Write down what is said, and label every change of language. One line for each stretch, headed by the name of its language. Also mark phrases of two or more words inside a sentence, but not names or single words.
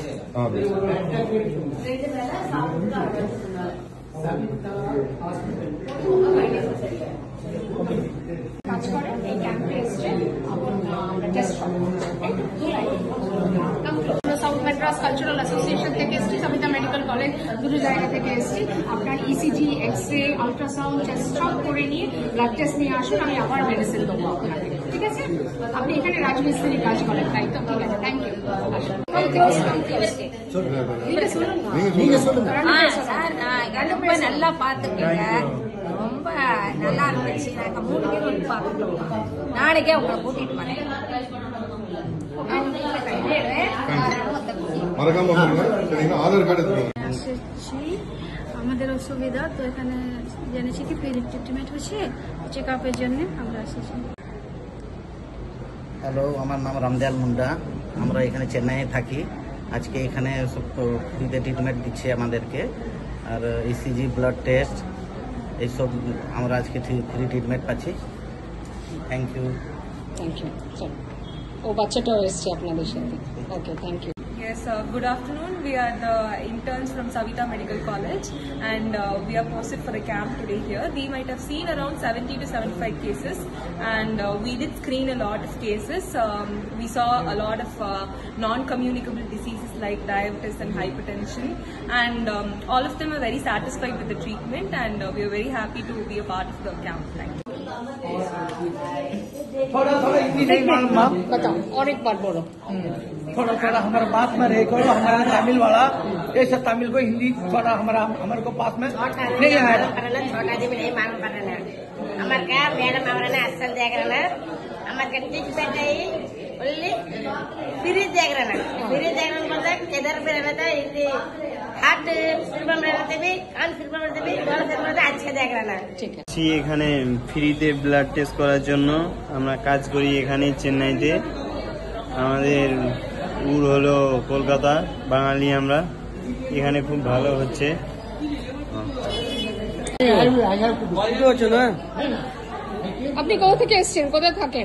Bangla: কাজ করে এই ক্যাম্পে এসছে টেস্ট সাউথ ম্যাড্রাস কালচারাল অ্যাসোসিয়েশন থেকে এসছি, সবিতা মেডিকেল কলেজ, দুটো জায়গা থেকে এসছি। আপনার
English: ECG, X-ray, ultrasound, chest
Bangla: সব করে নিয়ে
English: blood test
Bangla: নিয়ে আসুন, আমি আবার মেডিসিন দেবো আপনাকে। ঠিক আছে, আপনি এখানে রাজমিস্ত্রি কাজ করেন, তাই তো? ঠিক আছে,
English: thank you.
Tamil: ரொம்ப நல்லா பாத்துக்கீங்க, ரொம்ப நல்லா இருந்துச்சு. நாங்க 3 பேர் வந்து பாத்துட்டோம். நாளைக்கே உங்களை கூட்டிட்டு வரேன்.
Bangla: আমাদের অসুবিধা তো এখানে জেনেছি কি
English: free treatment
Bangla: হচ্ছে,
English: check up
Bangla: জন্য আমরা এসেছি। হ্যালো, আমার নাম রামদয়াল মুন্ডা, আমরা এখানে চেন্নাইয়ে থাকি। আজকে এখানে সব ফ্রিতে ট্রিটমেন্ট দিচ্ছে আমাদেরকে, আর ইসিজি,
English: blood test
Bangla: এইসব আমরা আজকে
English: free treatment
Bangla: পাচ্ছি।
English: Thank you. Thank you.
Bangla: ও বাচ্চাটাও এসছে আপনাদের সাথে। ওকে,
English: Thank you. Yes, good afternoon. We are the interns from Savita Medical College, and we are posted for a camp today here. We might have seen around 70 to 75 cases, and we did screen a lot of cases. We saw a lot of non-communicable diseases like diabetes and hypertension, and all of them are very satisfied with the treatment, and we are very happy to be a part of the camp. Thank you.
Hindi: थोड़ा हिंदी नहीं मालूम, बताओ और एक बार बोलो। थोड़ा हमारा बात में रह करो, हमारा तमिल वाला ऐसा तमिल को हिंदी थोड़ा हमारे को पास में नहीं आएगा। छोटा जी नहीं मालूम पड़ना हमारे क्या मैडम हमारा असल देख रहा ना, हमारे
English: treatment only free
Hindi: देख रहा ना, फ्री देख रहा मतलब किधर पे रहता है हिंदी हार्ट फिल्म रहते भी, कान फिल्म रहते भी, बहुत फिल्म रहते अच्छे देख रहा ना।
Bangla: ঠিক আছে। এখানে ফ্রিতে
English: blood test
Bangla: করার জন্য আমরা কাজ করি এখানে চেন্নাইতে। আমাদের উড় হলো কলকাতা, বাঙালি আমরা। এখানে খুব ভালো হচ্ছে। আপনি কোথা থেকে এসেছেন, কোথায় থাকেন?